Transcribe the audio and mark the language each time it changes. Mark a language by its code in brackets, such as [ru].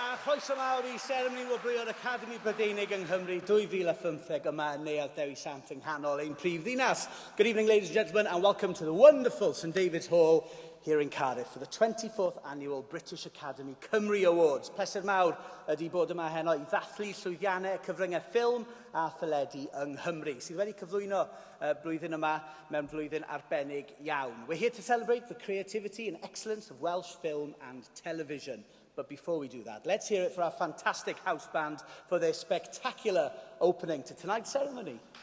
[cy] Croeso mawr I seremoni wobrwyo'r Academy Brydeinig yng Nghymru 2015 yma yn neuadd Dewi Sant yng nghanol ein prif ddinas. [en] Good evening, ladies and gentlemen, and welcome to the wonderful St David's Hall here in Cardiff for the 24th annual British Academy Cymru Awards. [cy] Pleser mawr ydi bod yma heno I ddathlu llwyddiannau cyfryngau ffilm a theledu yng Nghymru, sydd wedi cyflwyno blwyddyn yma mewn blwyddyn arbennig iawn. [en] We're here to celebrate the creativity and excellence of Welsh film and television. But before we do that, let's hear it for our fantastic house band for their spectacular opening to tonight's ceremony.